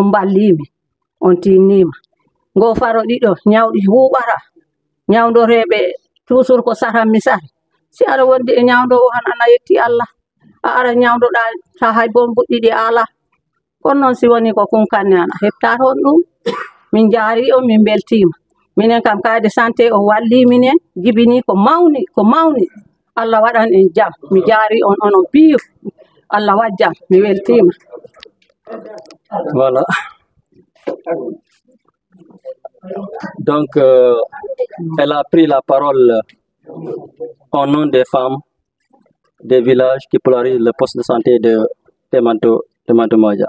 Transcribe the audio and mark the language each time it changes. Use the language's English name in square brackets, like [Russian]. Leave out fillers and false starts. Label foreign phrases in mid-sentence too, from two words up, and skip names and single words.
[Fula] ballimi on tinnima ngo faro ɗiɗo nyawɗi huɓata nyawdoreɓe toujours ko satam mi sari si aɗa wondi e nyawdowo han ana yetti Allah a ara nyawdoɗa ta hay bon buɗɗiɗi ala kono noon si woni ko kunkanne an a heɓta toon ɗum min jaari on min beltima minen kam kayde santé o walli minen jibini ko mawni Allah waɗan en jam mi jaari on onon piyo Allah wajjam mi weltima. [French] Voilà. Donc, elle a pris la parole au nom des femmes des villages qui polarisent le poste de santé de Témanto Moja.